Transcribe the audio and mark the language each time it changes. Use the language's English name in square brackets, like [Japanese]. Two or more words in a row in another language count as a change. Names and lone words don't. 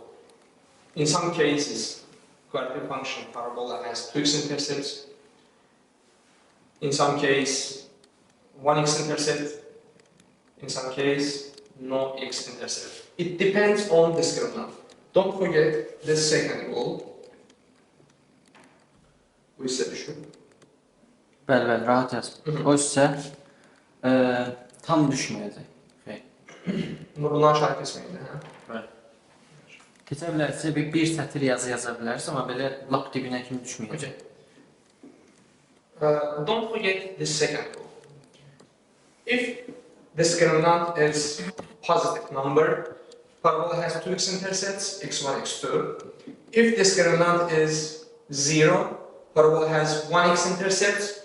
[English] In some cases, quadratic function parabola has two x-intercepts. In some case, one x-intercept. In some case, no x-intercept. It depends on discriminant. Don't forget this second rule. [Azerbaijani] Bu ise düşün. Bəli, rahat yaz. O isə tam düşməyəcək. Bundan aşağı kesməyəcək, hə? Bəli. Keçə bilərsə bir sətir yazı yaza bilərsə, amma belə lap dibinə kimi düşməyəcək. [English] Don't forget this second rule. If discriminant is positive number, parabola has two x-intercepts, x1, x2. If discriminant is 0, parabola has one x-intercept.